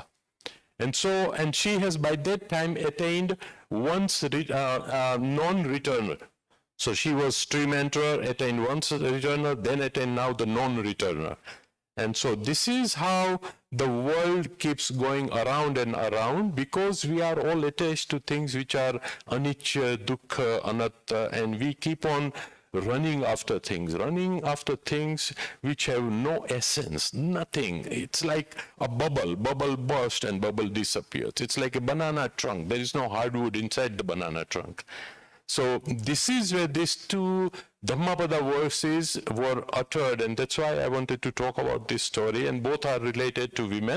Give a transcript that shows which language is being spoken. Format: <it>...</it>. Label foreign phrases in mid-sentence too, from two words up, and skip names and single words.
<en>And she has by that time attained once non-returner. So she was stream enterer, attained once returner, then attained now the non-returner. And so this is how the world keeps going around and around, because we are all attached to things which are</en> <pi>anicca, dukkha, anatta,</pi> <en>and we keep on running after things which have no essence, nothing. It's like a bubble bursts and bubble disappears. It's like a banana trunk. There is no hardwood inside the banana trunk. So this is where these two Dhammapada verses were uttered, and that's why I wanted to talk about this story, and both are related to women.</en>